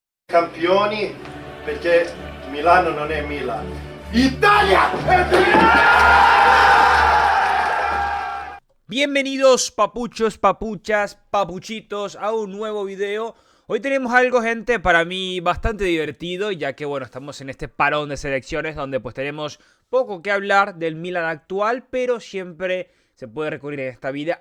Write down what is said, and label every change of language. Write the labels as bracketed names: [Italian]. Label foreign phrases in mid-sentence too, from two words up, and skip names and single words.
[Italian] Campioni perché Milano non è Milan. Italia è Milan! [Spanish] Bienvenidos papuchos, papuchas, papuchitos a un nuevo video. Hoy tenemos algo, gente, para mí bastante divertido, ya que bueno, estamos en este parón de selecciones donde pues tenemos poco que hablar del Milan actual, pero siempre se puede recurrir en esta vida